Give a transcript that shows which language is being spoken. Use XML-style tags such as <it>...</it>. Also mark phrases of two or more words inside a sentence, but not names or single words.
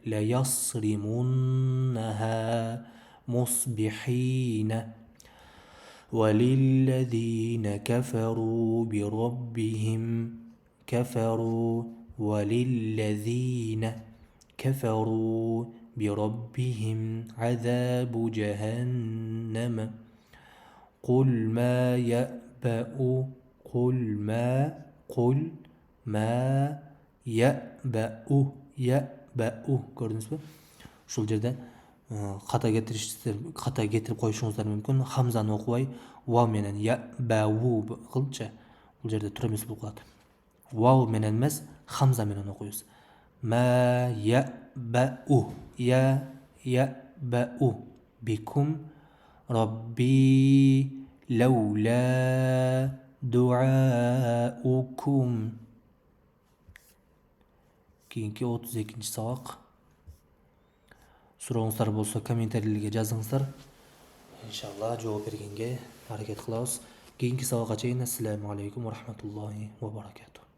<ar>ليصرمنها مصبحين وللذين كفروا بربهم كفروا بربهم عذاب جهنم قل ما يأبأ көрдүңүзбү?</ar> <ky>Ушул жерде ката кетирип коюшуңуздар мүмкүн. Хамзаны окубай, вау менен ябау кылчы. Бул жерде туура эмес болуп калат. Вау менен эмес, хамза менен окуйбуз.</ky> <ar>ما يعبأ بكم ربي لولا دعاؤكم.</ar> <ky>Кийинки 32-нчи сабак. Сурооңуздар болсо комментарийлерге жазыңыздар. Иншалла жооп бергенге аракет кылабыз. Кийинки сабакка чейин</ky> <ar>السلام عليكم ورحمة الله وبركاته.</ar>